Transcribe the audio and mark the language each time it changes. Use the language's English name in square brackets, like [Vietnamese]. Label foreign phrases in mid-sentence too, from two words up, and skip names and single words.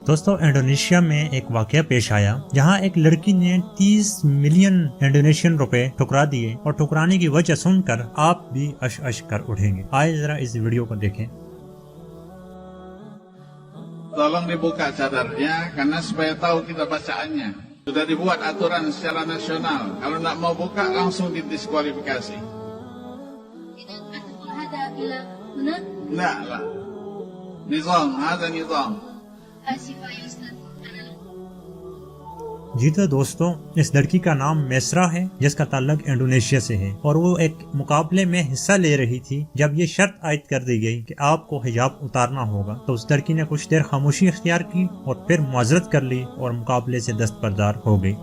[Urdu] دوستوں انڈونیشیا میں ایک واقعہ پیش آیا جہاں ایک لڑکی نے 30 ملین انڈونیشین روپے ٹھکرا دیے اور ٹھکرانے کی وجہ سن کر آپ بھی عش کر اٹھیں گے. آئیے ذرا اس ویڈیو کو دیکھیں. [Indonesian] Tolong dibuka cadarnya karena supaya tahu kita bacaannya. Sudah dibuat aturan secara nasional. Kalau nak mau buka langsung didiskualifikasi. Enggak lah. Nizam, ada nizam. [Urdu] جی تو دوستوں اس لڑکی کا نام میسرہ ہے جس کا تعلق انڈونیشیا سے ہے اور وہ ایک مقابلے میں حصہ لے رہی تھی. جب یہ شرط عائد کر دی گئی کہ آپ کو حجاب اتارنا ہوگا تو اس لڑکی نے کچھ دیر خاموشی اختیار کی اور پھر معذرت کر لی اور مقابلے سے دستبردار ہو گئی.